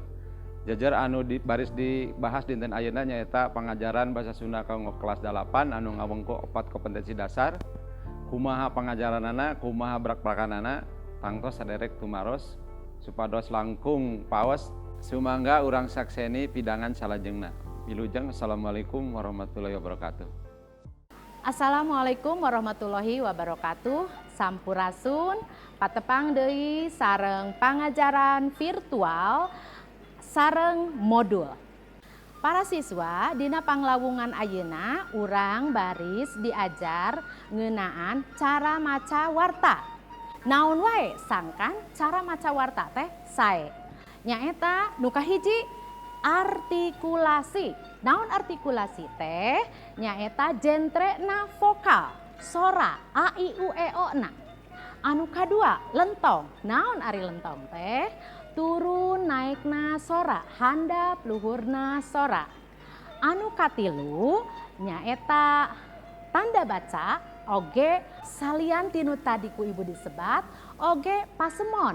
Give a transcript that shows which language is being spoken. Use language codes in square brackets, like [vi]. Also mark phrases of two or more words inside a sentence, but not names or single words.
[su] Jajar anu baris dibahas dinten ayeuna nyaeta pangajaran Basa Sunda kanggo kelas 8 anu ngawengko 4 kompetensi dasar. Kumaha pangajaranana, kumaha brak-brakanana, tangtos saderek tumaros supados langkung paos sumangga urang sakseni pidangan salajengna. [ar] Wilujeng السلام عليكم ورحمة الله وبركاته. السلام عليكم ورحمة الله وبركاته. [su] Sampurasun patepang deui sareng pangajaran virtual sareng modul. Para siswa dina panglawungan ayeuna urang baris diajar ngeunaan cara maca warta. Naon wae sangkan cara maca warta teh sae. Nyaeta nu kahiji artikulasi. Naon artikulasi teh? Nyaeta jentrena vokal, sora, a, i, u, e, o na. Anu kadua lentong. Naon ari lentong teh? Turun naikna sora, handap luhurna sora. Anu katilu nyaeta tanda baca oge salian tinu tadi ku ibu disebat oge pasemon.